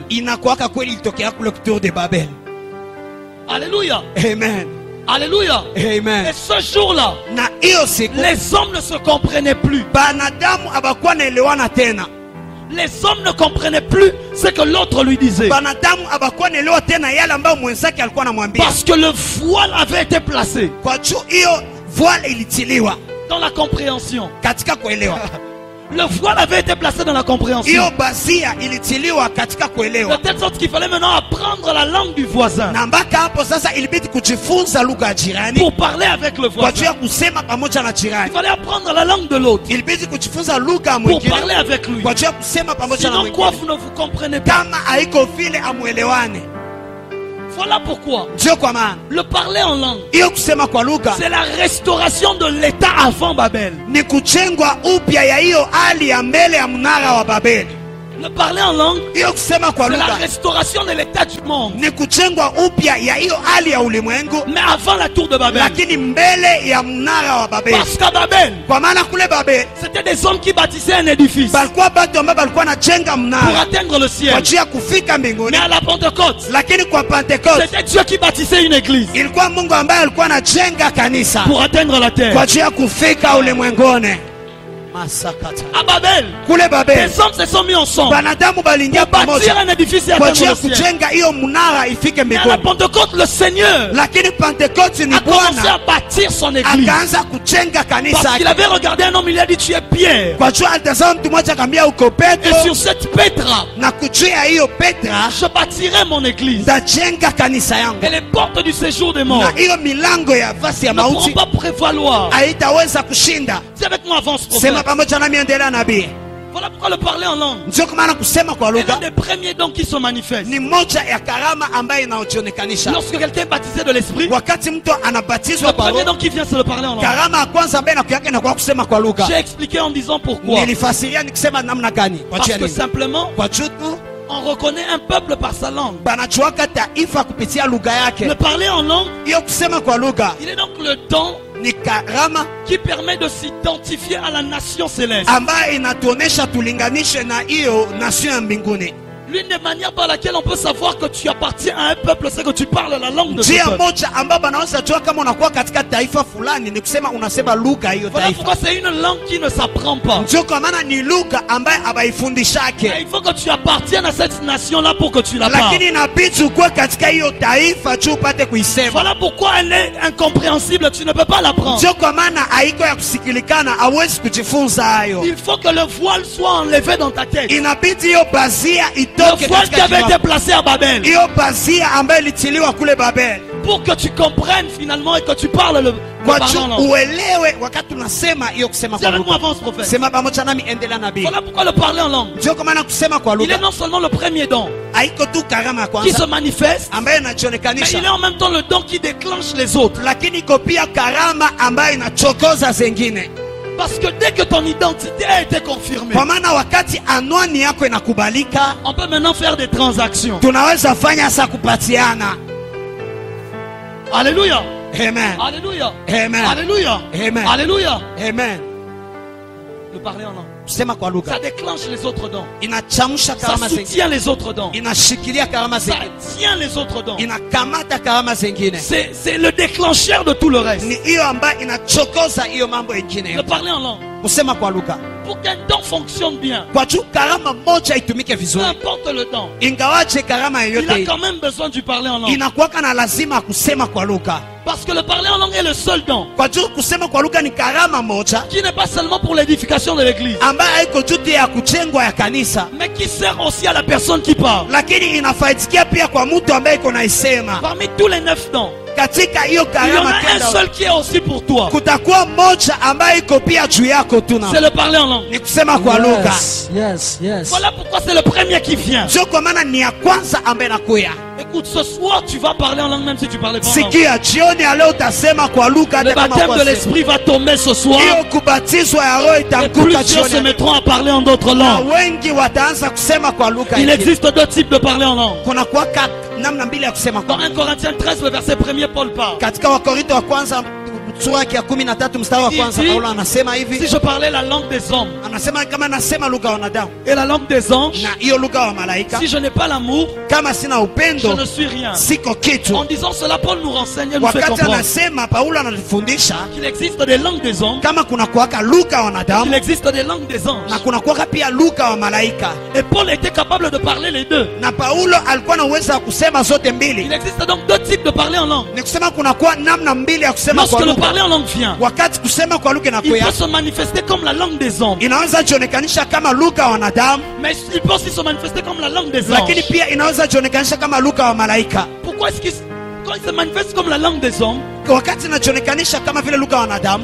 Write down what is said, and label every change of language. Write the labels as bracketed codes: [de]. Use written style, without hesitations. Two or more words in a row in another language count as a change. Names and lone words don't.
[sw] Inakuwaka kweli ilitokea kule Tour de Babel. [fr] Alléluia. Amen. Alléluia. Et Amen. ce jour-là, [sw] Na hiyo siku [fr] les hommes ne se comprenaient plus. [sw] banadamu abakuwa naelewana tena, [fr] Les hommes ne comprenaient plus ce que l'autre lui disait. [sw] banadamu abakuwa naelewa tena yale ambayo mwenzake alikuwa anamwambia, [fr] Parce que le voile avait été placé [sw] kwa juu hiyo voile ilitiliwa [fr] dans la compréhension. [sw] katika kuelewa. [fr] Le voile avait été placé dans la compréhension. [sw] Hiyo bazia ilitiliwa katika [fr] De [sw] kuelewa, [fr] telle sorte qu'il fallait maintenant apprendre la langue du voisin [sw] na mpaka hapo sasa ilibidi kujifunza lugha ya jirani [fr] pour parler avec le [sw] kwa juu [fr] voisin. [sw] ya kusema pamoja na [fr] Il [sw] jirani. [fr] fallait apprendre la langue de l'autre [sw] Ilibidi kujifunza lugha ya [fr] pour parler [sw] mwingine [fr] avec lui. [sw] kwa juu ya kusema pamoja na [fr] Sinon quoi, [sw] mwingine. [fr] vous ne vous comprenez pas. [sw] Kama haiko vile amuelewane, [fr] Voilà pourquoi [sw] ndio kwa maana [fr] le parler en langue, [sw] hiyo kusema kwa lugha [fr] c'est la restauration de l'état avant Babel. [sw] ni kujengwa upya ya hiyo hali ya mbele ya mnara wa Babeli. [fr] Le parler en langue, [sw] Hiyo kusema kwa [fr] c'est la [sw] lugha [fr] restauration de l'état du monde. [sw] ni kujengwa upya ya hiyo hali ya ulimwengu, [fr] Mais avant la tour de Babel. [sw] lakini mbele ya mnara wa Babeli. [fr] Parce qu'à Babel, [sw] Kwa maana kule Babeli [fr] c'était des hommes qui bâtissaient un édifice [sw] balikuwa batu ambao balikuwa najenga [fr] pour [sw] mnara [fr] atteindre le [sw] kwa [fr] ciel. [sw] ajili ya kufika mbinguni, [fr] Mais à la Pentecôte, [sw] lakini kwa Pentecoste [fr] c'était Dieu qui bâtissait une église [sw] ilikuwa Mungu ambaye alikuwa anajenga kanisa [fr] pour atteindre la [sw] kwa [fr] terre. [sw] ajili ya kufika ulimwenguni. Masakata. [fr] À Babel, [sw] Kule Babel. [fr] les hommes se sont mis ensemble [sw] Banadamu balingia [fr] pour bâtir [sw] pamoja. [fr] un édifice et [sw] Kwa [fr] atteindre [sw] ajili [fr] le [sw] ya [fr] ciel. [sw] kujenga hiyo mnara ifike [fr] Mais à la [sw] mbinguni. [fr] Pentecôte, le Seigneur [sw] Lakini Pentecote ni [fr] a commencé [sw] Bwana [fr] à bâtir son église. [sw] akaanza kujenga kanisa [fr] Parce qu'il [sw] yake. [fr] avait regardé un homme, il a dit tu es Pierre. [sw] Kwa jua alitazama mtu mmoja akamwambia uko [fr] Et [sw] Petro, [fr] sur cette Petra, [sw] na kujua hiyo Petra [fr] je bâtirai mon église. [sw] ndajenga kanisa yangu. [fr] Et les portes du séjour des morts [sw] Na hiyo milango ya vasi ya [fr] ne pourront [sw] mauti [fr] pas prévaloir. [sw] haitaweza kushinda. [fr] Dis avec moi, avance, [sw] Sema [fr] prophète. [sw] pamoja nami, endelea nabii. [fr] Voilà pourquoi le parler en langue [sw] Ndio kwa maana kusema kwa [fr] est l'un [sw] lugha [fr] des premiers dons qui se manifestent. [sw] ni moja ya karama ambayo inaonekanisha. [fr] Lorsque quelqu'un est baptisé de l'esprit, [sw] Wakati mtu anabatizwa [fr] le [sw] kwa [fr] premier [sw] roho, [fr] don qui vient, c'est le parler en langue. [sw] karama ya kwanza ambayo inakuwa inakuwa kusema kwa lugha. [fr] J'ai expliqué en disant pourquoi. [sw] Nilifasiria nikisema namna gani? Kwa [fr] Parce [sw] ajili [fr] que [sw] nini? [fr] simplement, [sw] Kwa jutu [fr] on reconnaît un peuple par sa langue. [sw] banajuaka taifa kupitia lugha yake. [fr] Le parler en langue, [sw] Hiyo kusema kwa lugha [fr] il est donc le don [sw] ni karama [fr] qui permet de s'identifier à la nation céleste. [sw] ambayo inatuonesha tulinganishe na hiyo nation ya mbinguni. [fr] L'une des manières par laquelle on peut savoir que tu appartiens à un peuple, c'est que tu parles la langue de ce [sw] Njia [fr] peuple. [sw] moja ambayo banaweza jua kama unakuwa katika taifa fulani ni kusema unasema lugha hiyo [fr] Voilà [sw] taifa. [fr] pourquoi c'est une langue qui ne s'apprend pas. [sw] Ndio kwa maana ni lugha ambayo [fr] Et [sw] abaifundishake, [fr] il faut que tu appartiennes à cette nation-là pour que tu la parles. [sw] lakini inabidi ukuwe katika hiyo taifa juu upate kuisema. [fr] Voilà pourquoi elle est incompréhensible, tu ne peux pas l'apprendre. [sw] Ndio kwa maana haiko ya kusikilikana, hawezi kujifunza hayo. [fr] Il faut que le voile soit enlevé dans ta tête. [sw] Inabidi hiyo bazia [fr] Le [sw] itoke [fr] voile qui [sw] katika [fr] avait été [sw] kichwa. [fr] placé à Babel. [sw] Hiyo bazia ambayo ilitiliwa kule Babel, [fr] Pour que tu comprennes finalement et que tu parles le [sw] kwa [fr] parlant [sw] juu [fr] en langue. [sw] uelewe wakati unasema hiyo kusema [fr] Dis [sw] kwa [fr] avec moi, [sw] lugha. [fr] avance, prophète. [sw] Sema pamoja nami, endelea nabii. [fr] Voilà pourquoi le parler en langue, [sw] Ndio kwa maana kusema kwa [fr] il est [sw] lugha [fr] non seulement le premier don [sw] haiko tu karama ya [fr] qui [sw] kwanza [fr] se manifeste, [sw] ambayo [fr] mais [sw] inajionekanisha, [fr] il est en même temps le don qui déclenche les autres. [sw] lakini iko pia karama ambayo inachokoza zengine. [fr] Parce que dès que ton identité a été confirmée, [sw] Kwa maana wakati anwani yako inakubalika, [fr] on peut maintenant faire des transactions. [sw] tunaweza fanya sa kupatiana. [fr] Alléluia. Amen. Alléluia. Amen. Alléluia. Amen. Alléluia. Amen. Le parler en langue, [sw] Kusema kwa [fr] ça [sw] lugha [fr] déclenche les autres dons. [sw] inachamsha [fr] Ça [sw] karama zengine, [fr] soutient les autres dons. [sw] inashikilia karama [fr] Ça [sw] zengine, [fr] tient les autres dons. [sw] inakamata karama zengine. [fr] C'est le déclencheur de tout le reste. [sw] Ni hiyo ambayo inachokoza hiyo mambo [fr] Le [sw] ingine. [fr] parler en langue. [sw] Kusema kwa lugha [fr] Pour qu'un don fonctionne bien, [sw] kwa juu karama moja itumike [fr] peu [sw] vizuri, [fr] importe le don, [sw] ingawaje karama [fr] il a [sw] yoyote [fr] quand même besoin du parler en langue. [sw] inakuwaka na lazima kusema kwa lugha. [fr] Parce que le parler en langue est le seul don [sw] Kwa juu kusema kwa lugha ni karama moja [fr] qui n'est pas seulement pour l'édification de l'église, [sw] ambayo haiko juu tu ya kujengwa ya kanisa, [fr] mais qui sert aussi à la personne qui parle. [sw] lakini inafaidikia pia kwa mtu ambaye iko naisema. [fr] Parmi tous les 9 dons, [sw] Katika hiyo [fr] il y en [sw] karama [fr] a un [sw] kenda [fr] seul qui est aussi pour toi. [sw] kutakuwa moja ambayo iko pia juu yako tu, [fr] C'est [sw] na [fr] le parler en langue. [sw] ni kusema kwa lugha. [fr] Yes. Voilà pourquoi c'est le premier qui vient. [sw] Sio kwa maana ni ya kwanza ambaye nakuya. [fr] Écoute, ce soir tu vas parler en langue même si tu parlais pas en langue. [sw] Sikia, jioni ya leo utasema kwa lugha [fr] Le [sw] hata kama [fr] baptême [sw] kwa [fr] de [sw] sema. [fr] l'esprit va tomber ce soir. [sw] Hiyo kubatizwa ya roho [fr] Et [sw] itanguka [fr] plusieurs se [sw] jioni. [fr] mettront à parler en d'autres [sw] Na [fr] langues. [sw] wengi wataanza kusema kwa lugha. [fr] Il [sw] ingine. [fr] existe deux types de parler en langue. [sw] Kuna kuwaka namna mbili ya kusema kwa [fr] Dans 1 Corinthiens 13, le verset 1er, Paul parle. [sw] katika Wakorinto wa kwanza sura ya 13 mstari wa kwanza, [fr] Ici, [sw] Paulo anasema [fr] Si [sw] hivi, [fr] je parlais la langue des hommes [sw] anasema kama nasema lugha ya wanadamu [fr] et la langue des anges, [sw] na hiyo lugha wa malaika, [fr] si je n'ai pas l'amour, [sw] kama sina [fr] je [sw] upendo [fr] ne suis rien. [sw] siko kitu. [fr] En disant cela, Paul nous renseigne et nous fait [sw] Wakati [fr] comprendre [sw] anasema, Paulo anatufundisha [fr] qu'il existe des langues des hommes, [sw] kama kuna kuwaka lugha ya [fr] qu'il [sw] wanadamu [fr] existe des langues des anges. [sw] na kuna kuwaka pia lugha wa malaika, [fr] Et Paul était capable de parler les deux. [sw] na Paulo alikuwa na uwezo wa kusema zote [fr] Il [sw] mbili. [fr] existe donc deux types de parler en langue. [sw] Ni kusema kuna kuwa namna mbili ya kusema [fr] Lorsque [sw] kwa [fr] le [sw] lugha. [fr] parler en langue vient, [sw] Wakati kusema kwa lugha [fr] il [sw] inakuya, [fr] peut se manifester comme la langue des hommes, [sw] inaweza jionekanisha kama lugha wa wanadamu, [fr] mais il peut aussi se manifester comme la langue des [sw] lakini [fr] anges. [sw] pia inaweza jionekanisha kama lugha wa malaika. [fr] Pourquoi est-ce qu'il quand il se manifeste comme la langue des hommes, [sw] Wakati inajionekanisha kama vile lugha wa wanadamu,